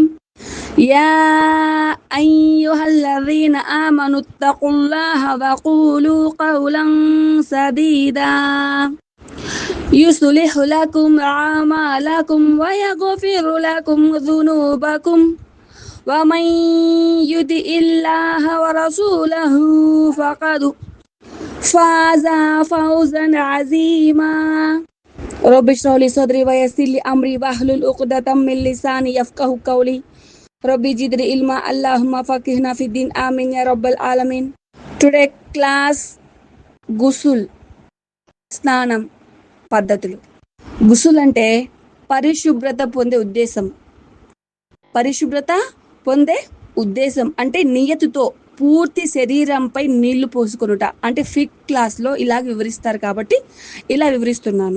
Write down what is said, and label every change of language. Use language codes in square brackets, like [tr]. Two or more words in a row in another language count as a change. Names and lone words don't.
[ar] يا أيها الذين آمنوا اتقوا الله وقولوا قولا سديدا يصلح لكم أعمالكم ويغفر لكم ذنوبكم ومن يطع الله ورسوله فقد فاز فوزا عظيما. رب اشرح لي صدري ويسر لي أمري واحلل عقدة من لساني يفقهوا قولي. رب زدني علما اللهم فقهنا في الدين آمين يا رب العالمين. [en] today class [te] గుసుల్ స్నానం పద్ధతులు. గుసుల్ అంటే పరిశుభ్రత పొందే ఉద్దేశం అంటే నియతితో పూర్తి శరీరంపై నీళ్లు పోసుకొనుట అంటే ఫిక్ క్లాస్లో ఇలా వివరిస్తారు కాబట్టి ఇలా వివరిస్తున్నాను.